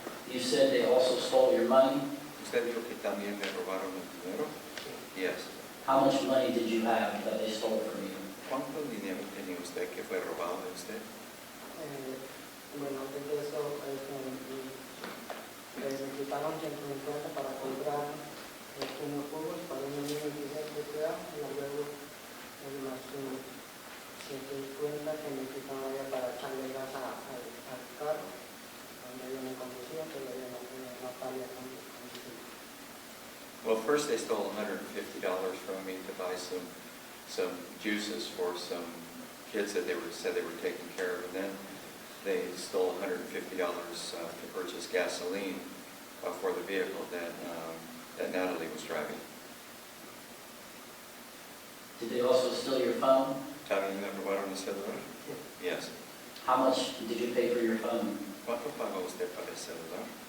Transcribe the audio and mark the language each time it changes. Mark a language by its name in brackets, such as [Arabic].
[English] You said they also stole your money. [Spanish] ¿Usted dijo que también me robaron el dinero? [English] Yes. How much money did you have that they stole from you? [Spanish] ¿Cuánto dinero tenía usted que fue robado de usted? Bueno, antes de eso, me quitaron 150 para comprar unos jugos para un niño de 16 de edad, y luego más 150 que me quitaron allá para echarle gas al carro, donde yo me conducía, pero yo no sabía conducir. [English] Well, first they stole $150 from me to buy some juices for some kids that said they were taking care of, and then they stole $150 to purchase gasoline for the vehicle that Natalie was driving. Did they also steal your phone? [Spanish] ¿También me robaron el celular? [English] Yes. How much did you pay for your phone? [Spanish] ¿Cuánto pagó usted para el celular?